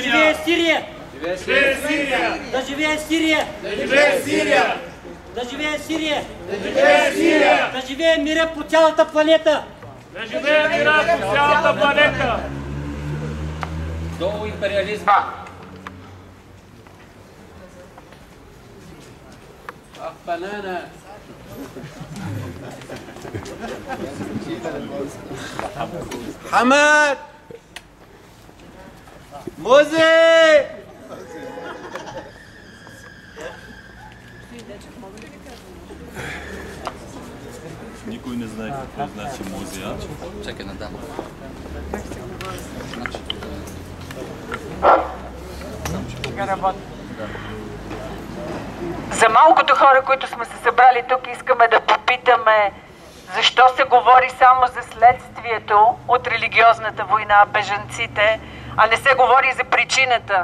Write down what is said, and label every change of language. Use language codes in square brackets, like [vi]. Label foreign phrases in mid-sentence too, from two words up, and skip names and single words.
[bg] Да живее Сирия! Живее Сирия! Да живее Сирия! Да живее Сирия! Да живее Сирия! Да живее Сирия! Да живее мира по цялата планета! Да живее мира по цялата планета! Долу империализма! [en] Banana. [ar] حماد موزي [bg] Никой не знае какво значи музея. Чакай, надам. За малкото хора, които сме се събрали тук, искаме да попитаме защо се говори само за следствието от религиозната война, бежанците, а не се говори за причината.